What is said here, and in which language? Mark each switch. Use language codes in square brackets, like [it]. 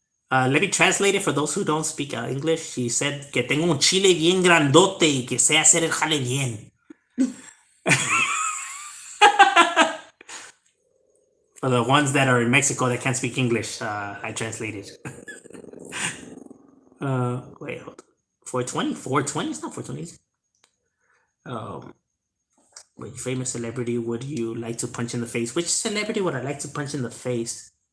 [en] Let me translate it for those who don't speak English. She said [es] que tengo un chile bien grandote y que sé hacer el jale bien. [en] For the ones that are in Mexico that can't speak English, I translated. Wait, hold on. 420? 420? It's not 420. Wait, famous celebrity would you like to punch in the face? Which celebrity would I like to punch in the face?